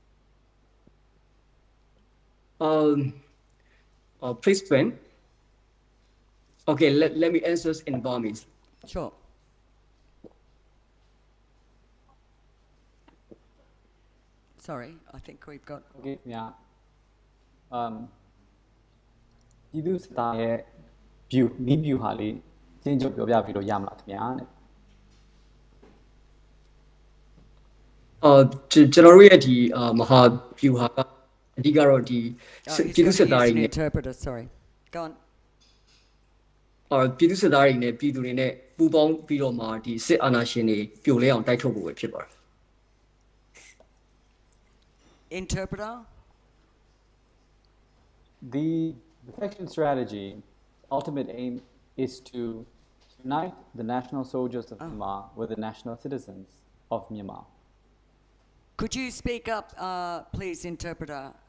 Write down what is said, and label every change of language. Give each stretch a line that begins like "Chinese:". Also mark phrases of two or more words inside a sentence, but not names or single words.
English: Please, Ben. Okay, let me answer in Burmese. Sure. Sorry, I think we've got... Okay, yeah.
Burmese: ပြည်သူစစ်သားရဲ့ view နီး view ဟာလေးကျဉ်းချုပ်ပြောပြပြီးတော့ရမလားခင်ဗျာတဲ့ ကျွန်တော်တို့ရဲ့ဒီမဟာ view ဟာအဓိကတော့ဒီပြည်သူစစ်သားတွေနဲ့
English: interpreter, sorry. Go on.
Burmese: ပြည်သူစစ်သားတွေနဲ့ပြည်သူတွေနဲ့ပူးပေါင်းပြီးတော့မှဒီစစ်အာဏာရှင်တွေပြိုလဲအောင်တိုက်ထုတ်ဖို့ပဲဖြစ်ပါတယ်
English: Interpreter? The defection strategy ultimate aim is to unite the national soldiers of Myanmar with the national citizens of Myanmar. Could you speak up, please, interpreter?